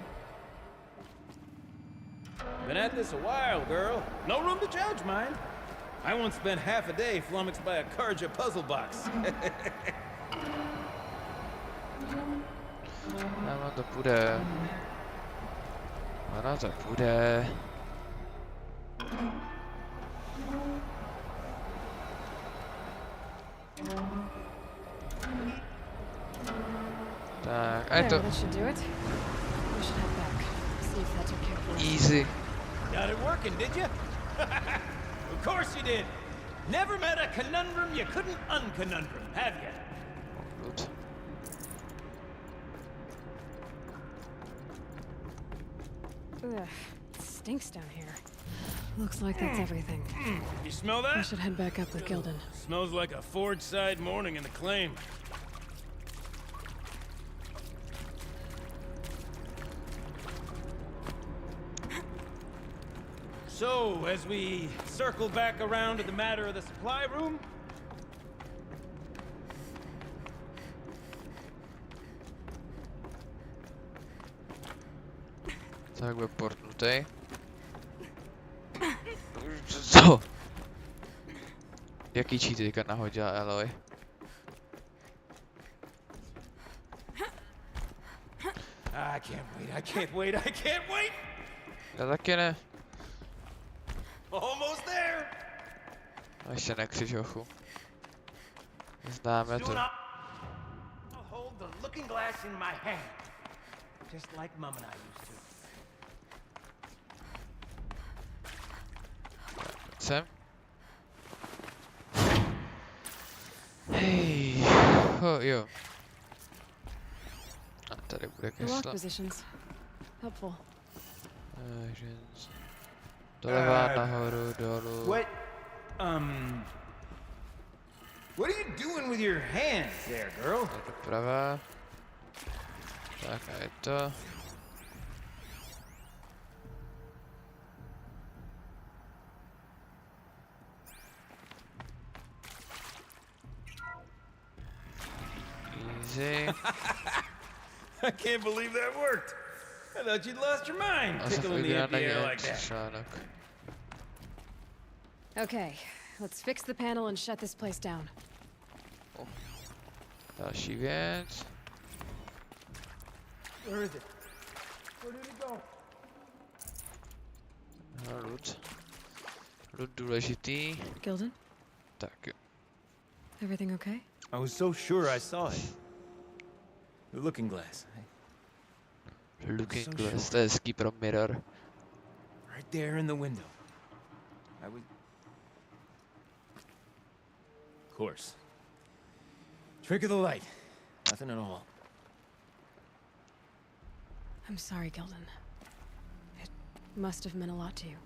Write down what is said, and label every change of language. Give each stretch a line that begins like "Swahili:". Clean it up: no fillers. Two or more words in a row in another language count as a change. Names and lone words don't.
English: Been at this a while, girl. No room to judge, mind. I once spent half a day flummoxed by a Karja puzzle box.
Czech: Ano, to půjde. Ano, to půjde. Tak, a je to easy.
English: Got it working, did you? Of course you did. Never met a conundrum you couldn't unconundrum, have you? Good. Ugh, it stinks down here. Looks like that's everything. You smell that? I should head back up with Gildan. Smells like a Forge-side morning in the claim. So, as we circle back around to the matter of the supply room,
Czech: Tak byl portnutý. Co? Jaký cheaty teďka nahodila Eloy?
English: I can't wait, I can't wait, I can't wait!
Czech: Já taky ne.
English: Almost there!
Czech: A ještě nekřič, hochu. Známe to.
English: I'll hold the looking glass in my hand, just like Mum and I used to.
Czech: Sem. Hej. Jo. A tady bude keslo.
English: Helpful.
Czech: Doleva, nahoru, dolů.
English: What are you doing with your hands there, girl?
Czech: Tak doprava. Tak a je to.
English: Easy. I can't believe that worked. I thought you'd lost your mind, tickling the empty air like that. Okay, let's fix the panel and shut this place down.
Czech: Další věc.
English: Where is it? Where did it go?
Czech: Loot. Loot důležitý.
English: Gildan?
Czech: Tak jo.
English: Everything okay? I was so sure I saw it. The looking glass. Looking glass,
Czech: to je hezký pro mirror.
English: Right there in the window. I was... Of course. Trick of the light. Nothing at all. I'm sorry, Gildan. It must have meant a lot to you.